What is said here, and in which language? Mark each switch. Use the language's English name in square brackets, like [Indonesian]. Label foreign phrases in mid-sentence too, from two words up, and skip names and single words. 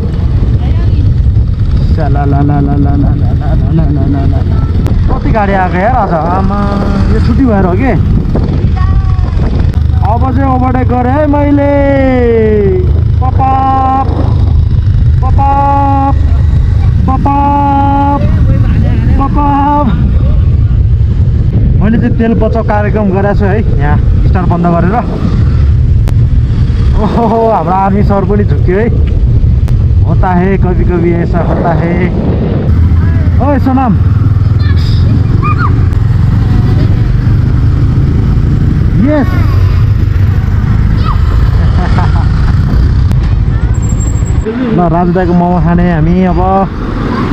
[Nepali] कति गाडी आएको यार आज आमा यो छुट्टी भएर हो कि अब चाहिँ ओभरटेक गरेँ है मैले पपाप पपाप पपाप पपाप मैले चाहिँ तेल बचाउ कार्यक्रम गरेको छु है यहाँ स्टार बन्द गरेर ओहो हाम्रो आर्मी सर पनि झुक्यो है [Hindi] होता है कभी कभी ऐसा होता है [Nepali] ओए सोनाम यस ल राजु दाईको मोमो खाने हामी अब